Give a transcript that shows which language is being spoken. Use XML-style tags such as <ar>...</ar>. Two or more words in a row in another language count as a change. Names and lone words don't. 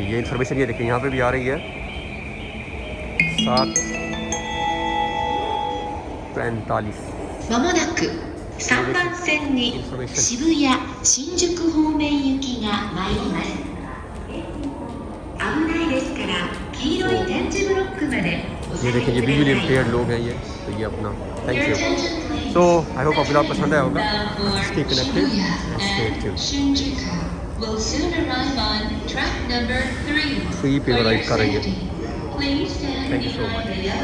<hi>ये इन्फॉर्मेशन ये देखें यहाँ पे भी आ रही है 7:45।</hi> <ja>まもなく3番線に渋谷新宿方面行きが参ります。危ないですから黄色い点字ブロックまでお下</ja> <hi>ये</hi> <ja>がり</ja> <hi>देखें ये</hi> <ja>くだ</ja> <hi>विजुअली</hi> <ja>さい。</ja> <hi>इम्पेयर्ड लोग हैं ये, तो ये अपना</hi> <en>thank you. so I hope</en> <hi>आपको व्लॉग पसंद आया होगा।</hi> <en>stay connected and stay tune. will soon arrive on track number 3.</en> <hi>3 पे राइड कर रही है।</hi> <en>Please stand Thank you so behind much. the yellow</en>